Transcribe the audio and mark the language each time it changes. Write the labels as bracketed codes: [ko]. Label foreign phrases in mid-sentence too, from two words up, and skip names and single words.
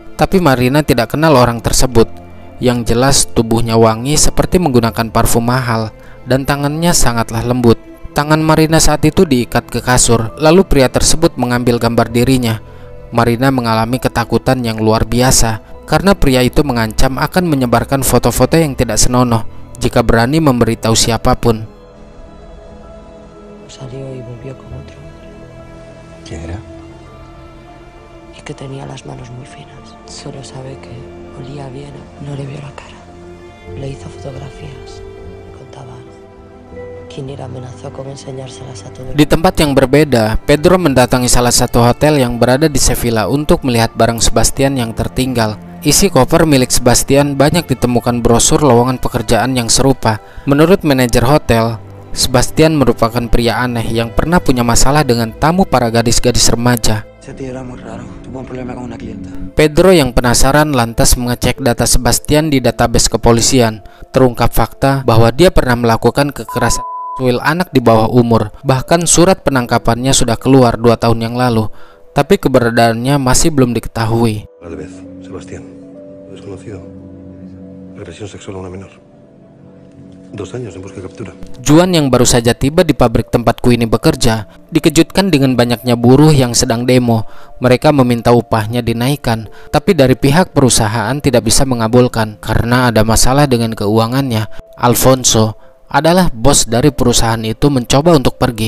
[id] Tapi Marina tidak kenal orang tersebut. Yang jelas tubuhnya wangi seperti menggunakan parfum mahal, dan tangannya sangatlah lembut. Tangan Marina saat itu diikat ke kasur, lalu pria tersebut mengambil gambar dirinya. Marina mengalami ketakutan yang luar biasa karena pria itu mengancam akan menyebarkan foto-foto yang tidak senonoh jika berani memberitahu siapapun. [es] Salió y volvió con otro hombre. ¿Quién era? Y que tenía las manos muy finas. Solo sabe que olía bien. No le vio la cara. Le hizo fotografías. Contaba algo. Queenie amenazó con enseñárselas a todo el mundo. [id] Di tempat yang berbeda, Pedro mendatangi salah satu hotel yang berada di Sevilla untuk melihat barang Sebastian yang tertinggal. Isi koper milik Sebastian banyak ditemukan brosur lowongan pekerjaan yang serupa. Menurut manajer hotel, Sebastian merupakan pria aneh yang pernah punya masalah dengan tamu para gadis-gadis remaja. Pedro yang penasaran lantas mengecek data Sebastian di database kepolisian. Terungkap fakta bahwa dia pernah melakukan kekerasan seksual anak di bawah umur. Bahkan surat penangkapannya sudah keluar 2 tahun yang lalu, tapi keberadaannya masih belum diketahui. [es] Sebastián, desconocido. Agresión sexual a una menor. 2 años en busca y captura. [id] Juan yang baru saja tiba di pabrik tempat Queenie bekerja dikejutkan dengan banyaknya buruh yang sedang demo. Mereka meminta upahnya dinaikkan, tapi dari pihak perusahaan tidak bisa mengabulkan karena ada masalah dengan keuangannya. Alfonso adalah bos dari perusahaan itu mencoba untuk pergi.